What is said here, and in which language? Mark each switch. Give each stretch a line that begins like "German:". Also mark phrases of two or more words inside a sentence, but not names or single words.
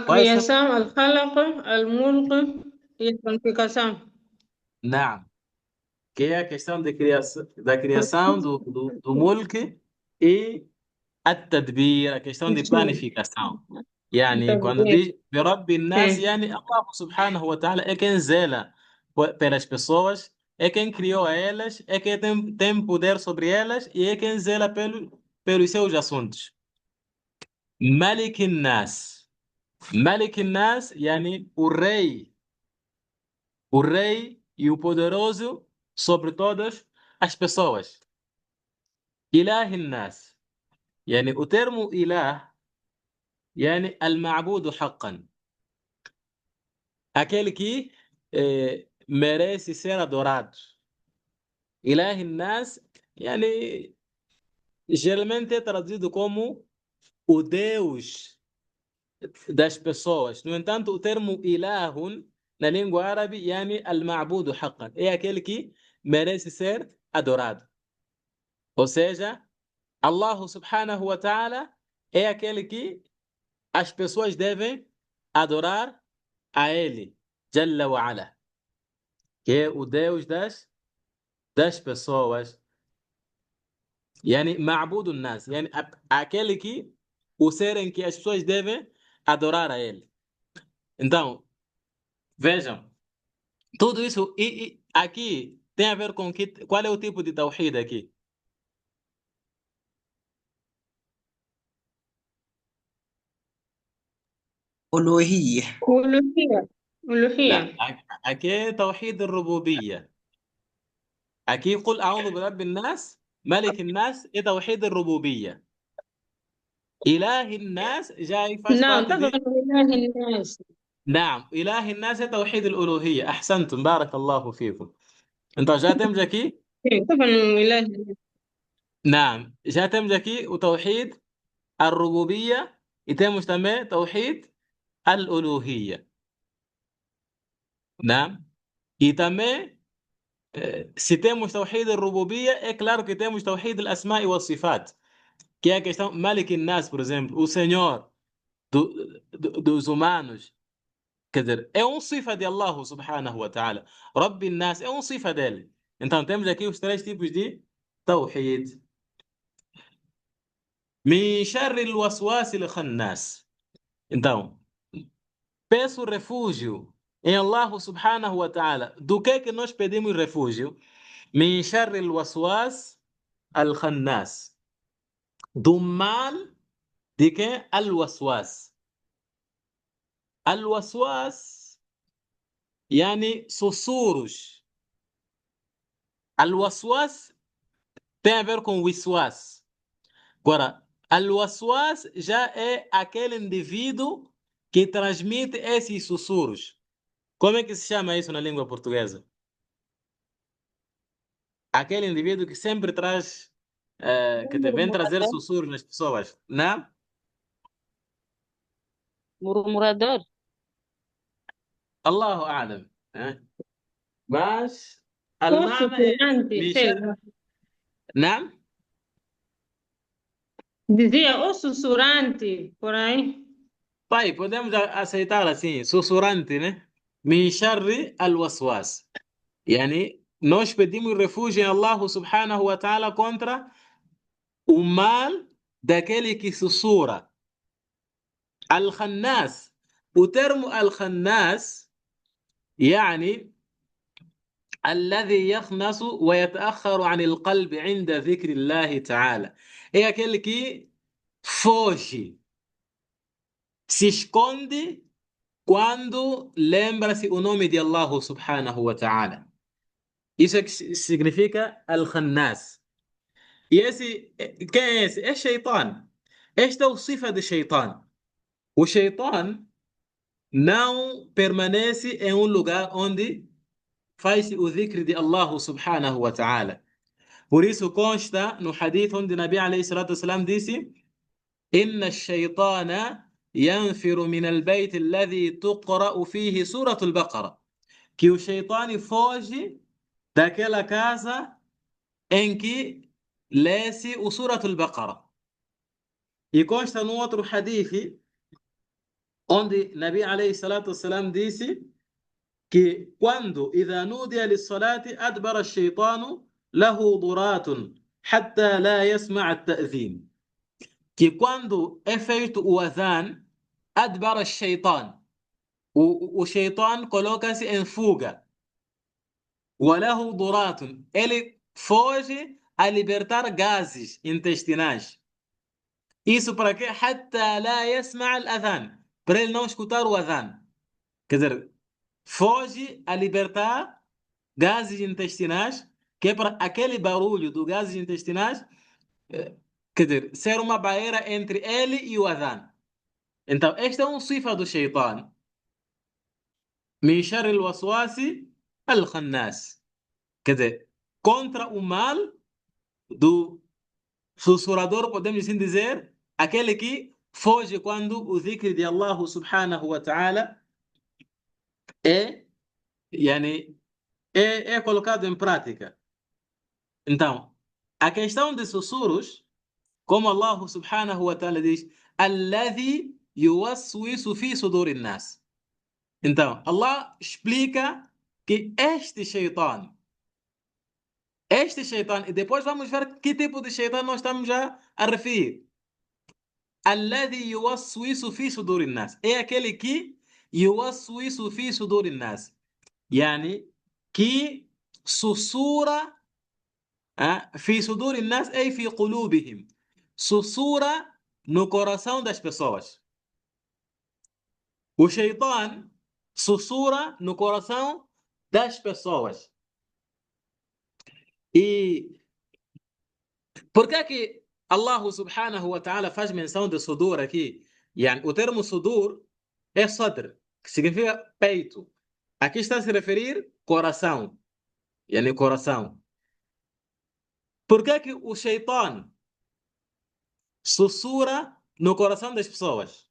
Portuguese: quais são? criação,
Arabic: الخلق، الملك
Portuguese: e a santificação. Não, que é a questão da criação do mulk e التدبير, a questão de planificação. Yani, quando diz
Arabic: برب الناس,
Portuguese: Sim, yani
Arabic: الله سبحانه وتعالى
Portuguese: é quem zela pelas pessoas, é quem criou elas, é quem tem poder sobre elas e é quem zela pelos seus assuntos.
Arabic: ملك الناس. ملك الناس,
Portuguese: yani o rei e o poderoso sobre todas as pessoas.
Arabic: إله الناس, yani
Portuguese: o termo ilah,
Arabic: يعني المعبود حقا,
Portuguese: aquele que merece ser adorado.
Arabic: إله الناس, يعني
Portuguese: geralmente é traduzido como o Deus das pessoas. No entanto, o termo ilahun na língua árabe,
Arabic: يعني المعبود حقا,
Portuguese: é aquele que merece ser adorado. Ou seja,
Arabic: الله سبحانه وتعالى
Portuguese: é aquele que as pessoas devem adorar a ele,
Arabic: جل وعلا,
Portuguese: que é o Deus das pessoas.
Arabic: يعني معبود الناس، يعني
Portuguese: aquele que o ser em que as pessoas devem adorar a ele. Então, vejam, tudo isso e aqui tem a ver com qual é o tipo de tawhid aqui? ألوهية.
Arabic: ألوهية. ألوهية.
Portuguese: لا, aqui é
Arabic: توحيد الربوبية.
Portuguese: Aqui
Arabic: قل أعوذ برب الناس, ملك الناس,
Portuguese: é
Arabic: توحيد الربوبية. إله الناس
Portuguese: já faz Não, parte estava de. no
Arabic: إله الناس. نعم, إله الناس é توحيد الألوهية. أحسنتم, بارك الله فيكم.
Portuguese: Então já temos aqui, Sim, estava no
Arabic: إله الناس.
Portuguese: نعم, já temos aqui o
Arabic: توحيد الربوبية
Portuguese: e temos também
Arabic: توحيد الألوهية.
Portuguese: نعم. E também, se temos
Arabic: توحيد الربوبية,
Portuguese: é claro que temos
Arabic: توحيد الأسماء والصفات,
Portuguese: que é a questão
Arabic: ملك الناس,
Portuguese: por exemplo, o Senhor dos humanos. Quer dizer, é um sifa de
Arabic: الله سبحانه وتعالى. رب الناس
Portuguese: é um sifa dele. Então temos aqui os três tipos de tawhid.
Arabic: من شر الوسواس الخناس.
Portuguese: Então, peço refúgio em
Arabic: الله سبحانه وتعالى.
Portuguese: Do que nós pedimos refúgio?
Arabic: من شر الوسواس الخناس.
Portuguese: Do mal de quem? Al-waswas. Al-waswas, yani sussurros. Al-waswas tem a ver com wiswas. Agora, al-waswas já é aquele indivíduo que transmite esses sussurros. Como é que se chama isso na língua portuguesa? Aquele indivíduo que sempre traz, que te vem trazer Murmurador. sussurros nas pessoas, não? Murmurador.
Arabic: الله أعلم.
Portuguese: Mas, O المعنى é esse. sussurrante, من sei شر. lá. نعم. Dizia o sussurrante, por aí. Pai, podemos aceitar assim, sussurrante, né?
Arabic: من شر الوسواس. Yani,
Portuguese: nós pedimos refúgio em
Arabic: الله سبحانه وتعالى
Portuguese: contra o mal daquele que sussurra. Al-Khannas. O termo
Arabic: Al-Khannas, yani, الذي يخنس ويتأخر عن القلب عند ذكر الله تعالى.
Portuguese: É aquele que foge, se esconde quando lembra-se o nome de
Arabic: الله سبحانه وتعالى.
Portuguese: Isso é que significa Al-Khannas. E esse, quem é esse? É Shaitan. Esta é o sifa de Shaitan. O Shaitan não permanece em um lugar onde faz o dhikr de
Arabic: الله سبحانه وتعالى.
Portuguese: Por isso consta no hadith onde
Arabic: نبي عليه الصلاة والسلام
Portuguese: disse:
Arabic: إن الشيطان ينفر من البيت الذي تقرأ فيه سورة البقرة.
Portuguese: Que o Shaitan foge daquela casa em que lê-se o Surat al-Baqarah. E consta num outro hadith onde
Arabic: نبي عليه الصلاة والسلام
Portuguese: disse que quando
Arabic: إذا نودي للصلاة أدبر الشيطان له ضرات حتى لا يسمع التأذين.
Portuguese: Que quando é feito o adhan,
Arabic: أدبر الشيطان.
Portuguese: O shaitan coloca-se em fuga.
Arabic: وله ضرات.
Portuguese: Ele foge a libertar gases intestinais. Isso para quê?
Arabic: حتى لا يسمع الأذان.
Portuguese: Para ele não escutar o adhan. Quer dizer, foge a libertar gases intestinais, que é para aquele barulho dos gases intestinais, quer dizer, ser uma barreira entre ele e o adhan. Então, este é um sifa do shaitan.
Arabic: من شر الوسواس الخناس.
Portuguese: Quer dizer, contra o mal do sussurrador, podemos assim dizer, aquele que foge quando o dhikr de
Arabic: الله سبحانه وتعالى
Portuguese: é, yani, é colocado em prática. Então, a questão de sussurros, como
Arabic: الله سبحانه وتعالى
Portuguese: diz,
Arabic: الذي يوسوس في صدور الناس.
Portuguese: Então, Allah explica que este shaitan, e depois vamos ver que tipo de shaitan nós estamos a referir.
Arabic: الذي يوسوس في صدور الناس.
Portuguese: É aquele que
Arabic: يوسوس في صدور الناس. Yani,
Portuguese: que sussurra
Arabic: في صدور الناس، أي في قلوبهم.
Portuguese: Sussurra no coração das pessoas. O shaitan sussurra no coração das pessoas. E por que é que
Arabic: الله سبحانه وتعالى
Portuguese: faz menção de sudur aqui? Yani, o termo sudur é sadr, que significa peito. Aqui está a se referir coração. Yani, coração. Por que é que o shaitan sussurra no coração das pessoas?